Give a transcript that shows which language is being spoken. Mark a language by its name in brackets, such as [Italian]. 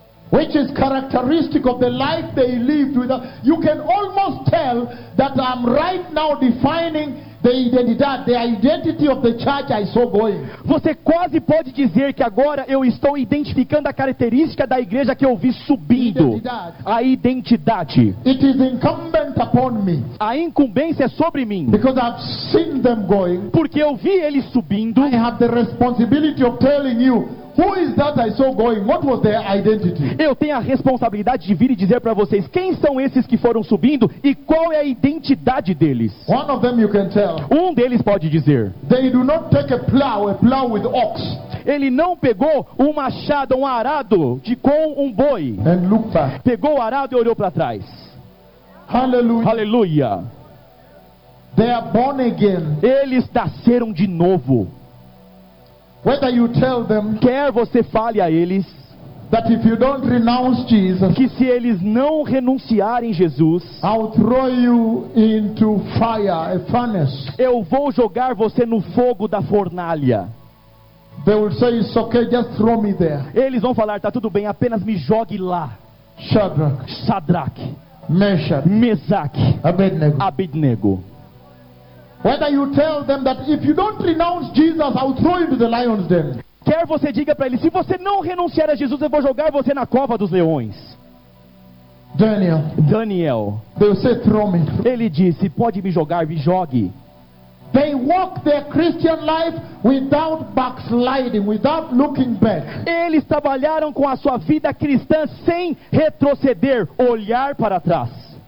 [English] Which is characteristic of the life they lived without. You can almost tell that I'm right now defining the identity of the church I saw going. [Portuguese] Você quase pode dizer que agora eu estou identificando a característica da igreja que eu vi subindo. A identidade. [English] It is incumbent upon me. [Portuguese] A incumbência é sobre mim. [English] Because I've seen them going. [Portuguese] Porque eu vi eles subindo. [English] I have the responsibility of telling you. Who is that I saw going? What was their identity? [Portuguese] Eu tenho a responsabilidade de vir e dizer para vocês quem são esses que foram subindo e qual é a identidade deles. [English] One of them you can tell. [Portuguese] Um deles pode dizer. [English] They do not take a plow with ox. [Portuguese] Ele não pegou um machado, um arado de com um boi. [English] And looked back. [Portuguese] Pegou o arado e olhou para trás. [English] Hallelujah. Hallelujah. They are born again. [Portuguese] Eles nasceram de novo. [English] Whether you tell them, [Portuguese] quer você fale a eles, [English] that if you don't renounce Jesus, [Portuguese] que se eles não renunciarem Jesus, [English] I'll throw you into fire, a furnace. [Portuguese] Eu vou jogar você no fogo da fornalha. [English] They will say, it's okay, just throw me there. [Portuguese] Eles vão falar, tá tudo bem, apenas me jogue lá. [English] Shadrach, [Portuguese] Shadrach, [English] Meshach, [Portuguese] Mesaque, [English] Abednego, [Portuguese] Abednego. [English] Whether you tell them that if you don't renounce Jesus, I'll throw you to the lion's den. [Portuguese] Quer você diga para ele, se você não renunciar a Jesus, eu vou jogar você na cova dos leões. [English] Daniel. [Portuguese] Daniel. [English] They say, throw me. [Portuguese] Ele disse, pode me jogar, me jogue. [English] They walk their Christian life without backsliding, without looking back. [Portuguese] Eles trabalharam com a sua vida cristã sem retroceder, olhar para trás.